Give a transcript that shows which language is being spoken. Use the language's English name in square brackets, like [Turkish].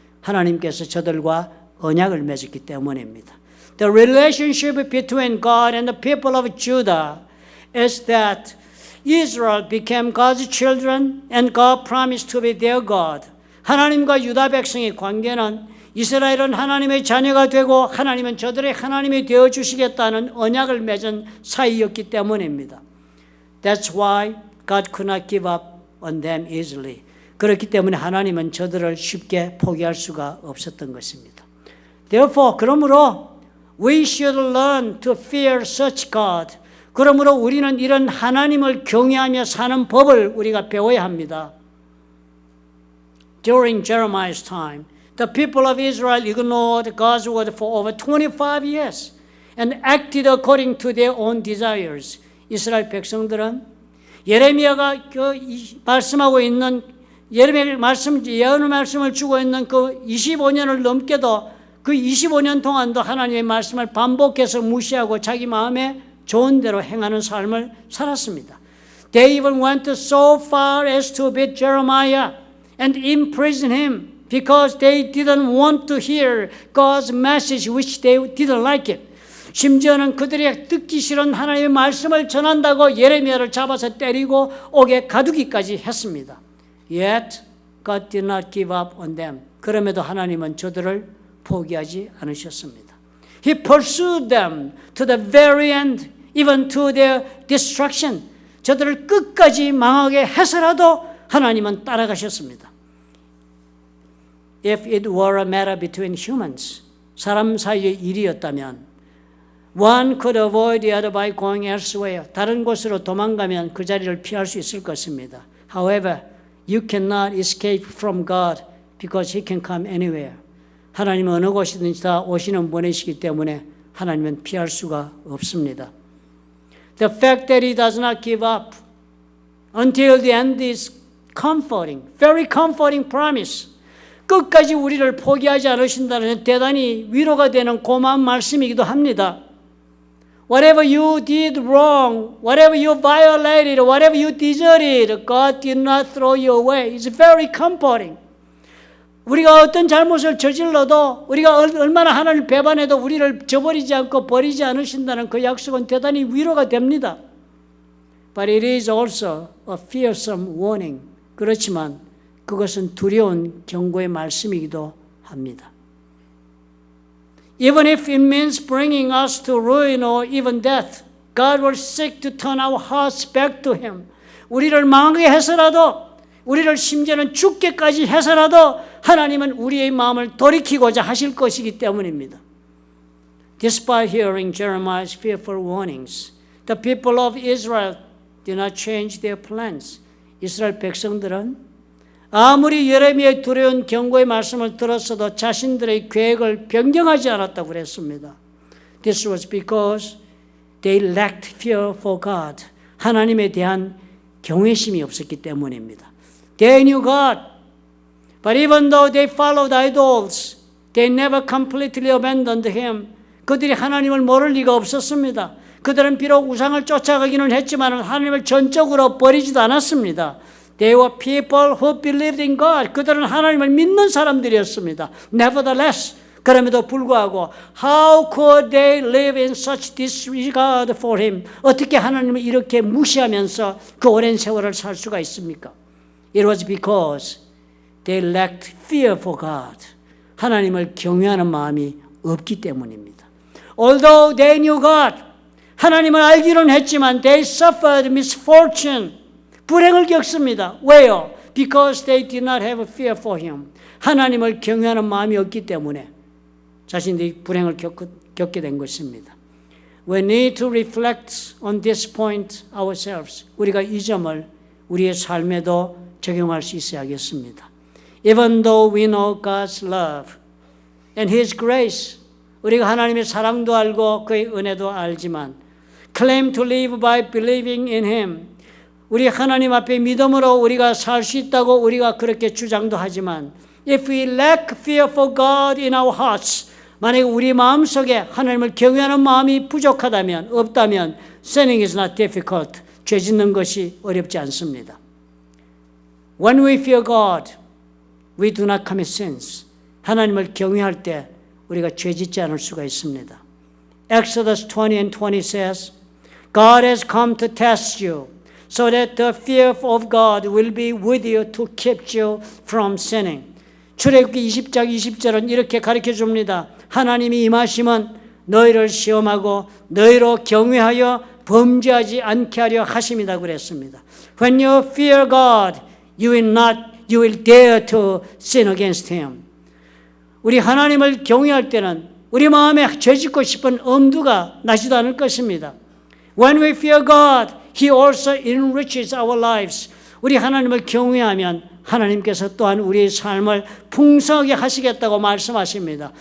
[Korean] 하나님께서 저들과 언약을 맺었기 때문입니다. [English] The relationship between God and the people of Judah is that Israel became God's children and God promised to be their God. [Korean] 하나님과 유다 백성의 관계는 이스라엘은 하나님의 자녀가 되고 하나님은 저들의 하나님이 되어주시겠다는 언약을 맺은 사이였기 때문입니다. [English] That's why God could not give up on them easily. [Korean] 그렇기 때문에 하나님은 저들을 쉽게 포기할 수가 없었던 것입니다. [English] Therefore, [Korean] 그러므로 [English] we should learn to fear such God. [Korean] 그러므로 우리는 이런 하나님을 경외하며 사는 법을 우리가 배워야 합니다. [English] During Jeremiah's time, the people of Israel ignored God's word for over 25 years and acted according to their own desires. [Korean] 이스라엘 백성들은 예레미야가 말씀하고 있는 예레미야 예언의 말씀을 주고 있는 그 25년을 넘게도 그 25년 동안도 하나님의 말씀을 반복해서 무시하고 자기 마음에 좋은 대로 행하는 삶을 살았습니다. [English] They even went so far as to beat Jeremiah and imprison him because they didn't want to hear God's message which they didn't like it. [Korean] 심지어는 그들이 듣기 싫은 하나님의 말씀을 전한다고 예레미야를 잡아서 때리고 옥에 가두기까지 했습니다. [English] Yet God did not give up on them. [Korean] 그럼에도 하나님은 저들을 포기하지 않으셨습니다. [English] He pursued them to the very end, even to their destruction. [Korean] 저들을 끝까지 망하게 해서라도 하나님은 따라가셨습니다. [English] If it were a matter between humans, [Korean] 사람 사이의 일이었다면 [English] one could avoid the other by going elsewhere. [Korean] 다른 곳으로 도망가면 그 자리를 피할 수 있을 것입니다. [English] However, you cannot escape from God because He can come anywhere. [Korean] 하나님은 어느 곳이든지 다 오시는 분이시기 때문에 하나님은 피할 수가 없습니다. [English] The fact that He does not give up until the end is comforting, very comforting promise. [Korean] 끝까지 우리를 포기하지 않으신다는 대단히 위로가 되는 고마운 말씀이기도 합니다. [English] Whatever you did wrong, whatever you violated, whatever you deserted, God did not throw you away. It's very comforting. [Korean] 우리가 어떤 잘못을 저질러도 우리가 얼마나 하나님을 배반해도 우리를 저버리지 않고 버리지 않으신다는 그 약속은 대단히 위로가 됩니다. [English] But it is also a fearsome warning. [Korean] 그렇지만 그것은 두려운 경고의 말씀이기도 합니다. [English] Even if it means bringing us to ruin or even death, God will seek to turn our hearts back to Him. [Korean] 우리를 망하게 해서라도, 우리를 심지어는 죽게까지 해서라도 하나님은 우리의 마음을 돌이키고자 하실 것이기 때문입니다. [English] Despite hearing Jeremiah's fearful warnings, the people of Israel did not change their plans. [Korean] 이스라엘 백성들은 아무리 예레미야의 두려운 경고의 말씀을 들었어도 자신들의 계획을 변경하지 않았다고 그랬습니다. [English] This was because they lacked fear for God. [Korean] 하나님에 대한 경외심이 없었기 때문입니다. [English] They knew God, but even though they followed idols, they never completely abandoned Him. [Korean] 그들이 하나님을 모를 리가 없었습니다. 그들은 비록 우상을 쫓아가기는 했지만 하나님을 전적으로 버리지도 않았습니다. [English] They were people who believed in God. [Korean] 그들은 하나님을 믿는 사람들이었습니다. [English] Nevertheless, [Korean] 그럼에도 불구하고 [English] how could they live in such disregard for Him? [Korean] 어떻게 하나님을 이렇게 무시하면서 그 오랜 세월을 살 수가 있습니까? [English] It was because they lacked fear for God. [Korean] 하나님을 경외하는 마음이 없기 때문입니다. [English] Although they knew God, [Korean] 하나님을 알기는 했지만 [English] they suffered misfortune. [Korean] 불행을 겪습니다. 왜요? [English] Because they did not have fear for Him. [Korean] 하나님을 경외하는 마음이 없기 때문에 자신들이 불행을 겪게 된 것입니다. [English] We need to reflect on this point ourselves. [Korean] 우리가 이 점을 우리의 삶에도 적용할 수 있어야겠습니다. [English] Even though we know God's love and His grace, [Korean] 우리가 하나님의 사랑도 알고 그의 은혜도 알지만 [English] claim to live by believing in Him. [Korean] 우리 하나님 앞에 믿음으로 우리가 살 수 있다고 우리가 그렇게 주장도 하지만 [English] if we lack fear for God in our hearts, [Korean] 만약에 우리 마음속에 하나님을 경외하는 마음이 부족하다면, 없다면 [English] sinning is not difficult. [Korean] 죄 짓는 것이 어렵지 않습니다. [English] When we fear God, we do not commit sins. [Korean] 하나님을 경외할 때 우리가 죄 짓지 않을 수가 있습니다. [English] Exodus 20 and 20 says, God has come to test you, so that the fear of God will be with you to keep you from sinning. [Korean] 출애굽기 20장 20절은 이렇게 가르쳐 줍니다. 하나님이 임하심은 너희를 시험하고 너희로 경외하여 범죄하지 않게 하려 하심이다 그랬습니다. [English] When you fear God, you will dare to sin against Him. [Korean] 우리 하나님을 경외할 때는 우리 마음에 죄짓고 싶은 엄두가 나지도 않을 것입니다. [English] When we fear God, He also enriches our lives. [Korean] 우리 하나님을 경외하면 하나님께서 또한 우리의 삶을 풍성하게 하시겠다고 말씀하십니다.